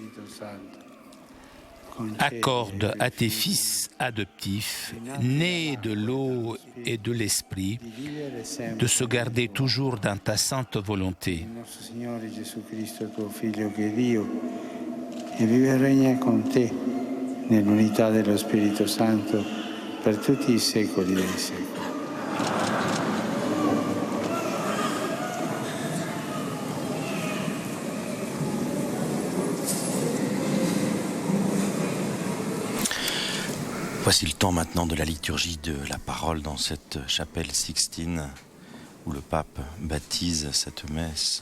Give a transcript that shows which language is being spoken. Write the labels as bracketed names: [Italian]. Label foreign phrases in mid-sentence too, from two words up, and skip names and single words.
[French] Accorde à tes fils adoptifs, nés de l'eau et de l'Esprit, de se garder toujours dans ta sainte volonté. [Italian] E vive e regna con te nell'unità dello Spirito Santo per tutti i secoli dei secoli. [French] Voici le temps maintenant de la liturgie de la parole dans cette chapelle Sixtine où le pape baptise cette messe.